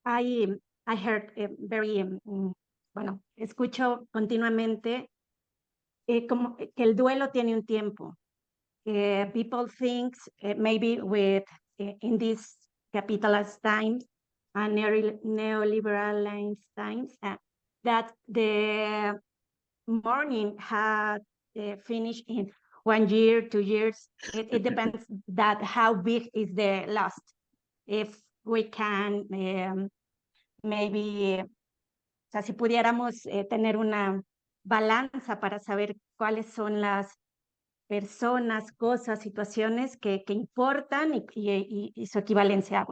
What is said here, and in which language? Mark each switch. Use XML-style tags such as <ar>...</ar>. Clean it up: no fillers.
<en>I heard very</en> <es>bueno, escucho continuamente como que el duelo tiene un tiempo.</es> <en>People think maybe with in this capitalist times and neoliberal times that the mourning had finished in 1 year, 2 years. It depends that how big is the loss. If we can maybe,</en> <es>o sea, si pudiéramos tener una balanza para saber cuáles son las personas, cosas, situaciones que importan y su equivalencia.</es>